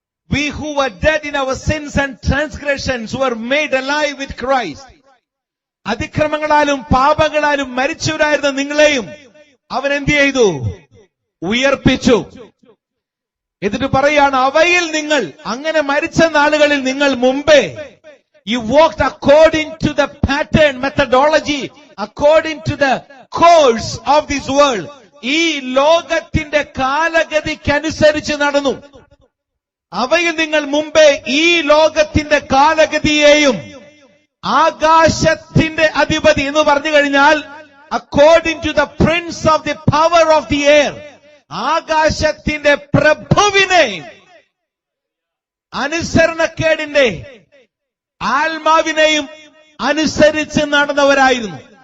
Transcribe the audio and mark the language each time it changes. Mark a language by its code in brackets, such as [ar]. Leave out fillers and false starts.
[en] We who were dead in our sins and transgressions were made alive with Christ. [ml] അതിക്രമങ്ങളാലും പാപങ്ങളാലും മരിച്ചവരായിരുന്ന നിങ്ങളെയും അവൻ എന്ത് ചെയ്തു? ഉയർപ്പിച്ചു. എന്നിട്ട് പറയാണ്, അവയിൽ നിങ്ങൾ അങ്ങനെ മരിച്ച നാളുകളിൽ നിങ്ങൾ മുമ്പേ [en] you walked according to the pattern, methodology, according to the course of this world. [ml] ഈ ലോകത്തിന്റെ കാലഗതിക്കനുസരിച്ച് നടന്നു. അവയിൽ നിങ്ങൾ മുമ്പേ ഈ ലോകത്തിന്റെ കാലഗതിയെയും ആകാശത്തിന്റെ അധിപതി എന്ന് പറഞ്ഞു കഴിഞ്ഞാൽ [en] according to the prince of the power of the air, [ml] ആകാശത്തിന്റെ പ്രഭുവിനെ അനുസരണക്കേടിന്റെ ആത്മാവിനെയും അനുസരിച്ച് നടന്നവരായിരുന്നു.